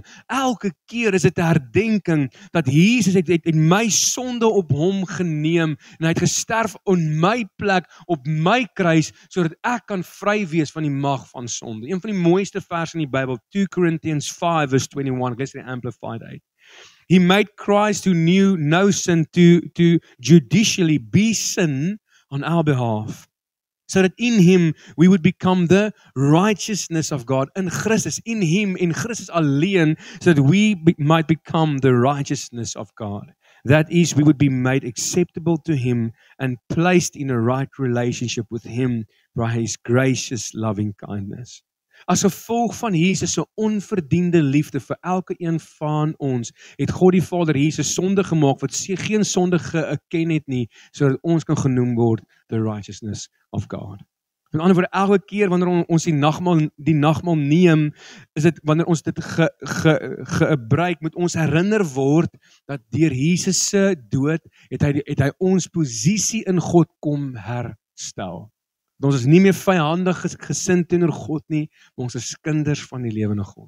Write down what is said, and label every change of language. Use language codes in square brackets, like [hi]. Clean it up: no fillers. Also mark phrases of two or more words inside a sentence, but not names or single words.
[af] Elke keer is dit 'n herdenking dat Jesus het my sonde op hom geneem en hy het gesterf in my plek op my kruis sodat ek kan vry wees van die mag van sonde. Een van die mooiste verse in die Bybel, 2 Corinthians 5 verse 21, ek lees die Amplified uit. [en] He made Christ who knew no sin to judicially be sin on our behalf, so that in him we would become the righteousness of God. [af] In Christus, [en] in him, [af] in Christus alleen, [en] so that we might become the righteousness of God. That is, we would be made acceptable to him and placed in a right relationship with him by his gracious loving kindness. [af] As gevolg van Jesus se onverdiende liefde vir elke een van ons, het God die Vader Jesus sonde gemaak wat geen sonde geken het nie, sodat ons kan genoem word [en] the righteousness of God. [af] Met ander woorde, elke keer wanneer ons die nagmaal neem, is dit wanneer ons dit gebruik, moet ons herinner word dat deur Jesus se dood het hy ons posisie in God kom herstel. Ons is nie meer vyandig gesind teenoor God nie, maar ons is kinders van die lewende God.